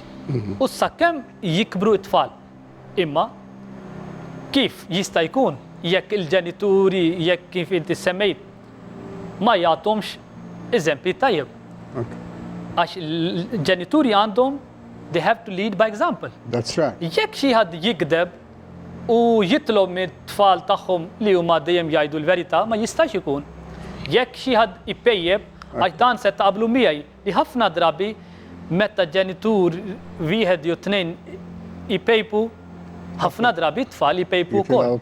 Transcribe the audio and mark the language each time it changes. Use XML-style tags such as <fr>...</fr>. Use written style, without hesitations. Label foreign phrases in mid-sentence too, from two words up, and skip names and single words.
<mt>U sakemm jikbru t-tfal. Imma kif jista' jkun jekk il-ġenituri jekk kif inti semmejt ma jagħtomx eżempji tajjeb. Għax il-ġenituri għandhom</mt> <en>they have to lead by example. That's right.</en> <mt>Jekk xi ħadd jikdeb u jitlob mit-tfal tagħhom li huma dejjem jgħidu l-verità ma jistax ikun. Jekk xi ħadd ipejjeb għax dan se taqblu miegħi li ħafna drabi meta ġenitur wieħed jew tnejn ipejpu ħafna drabi t-tfal jipejpu wkoll.</mt>